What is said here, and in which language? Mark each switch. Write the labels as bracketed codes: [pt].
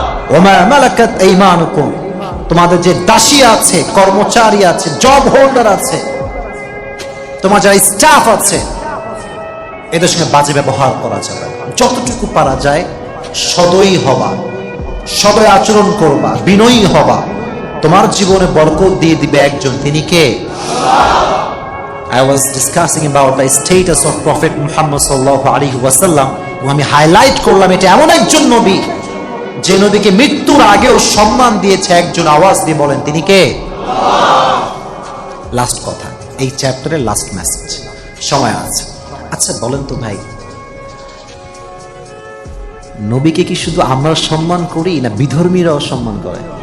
[ar] ওয়া মা মালাকাত আইমানুকুম, [bn] তোমাদের যে দাসী আছে, কর্মচারী আছে, জব হোল্ডার আছে, তোমার যারা স্টাফ আছে, এদের সঙ্গে বাজে ব্যবহার করা যাবে। যতটুকু পারা যায় সদয় হবা, সদয় আচরণ করবা, বিনয়ী হবা। তোমার জীবনে বরকত দিয়ে দিবে একজন, তিনি কে? [en] I was discussing about the status of Prophet Muhammad sallallahu alaihi wasallam. [bn] আমি হাইলাইট করলাম এটা এমন একজন নবী যে নবীকে মৃত্যুর আগেও সম্মান দিয়েছে একজন। আওয়াজ দিয়ে বলেন, তিনি কে? লাস্ট কথা, এই চ্যাপ্টারের লাস্ট মেসেজ, সময় আছে। আচ্ছা বলেন তো ভাই, নবীকে কি শুধু আমরা সম্মান করি না বিধর্মীরাও সম্মান করে?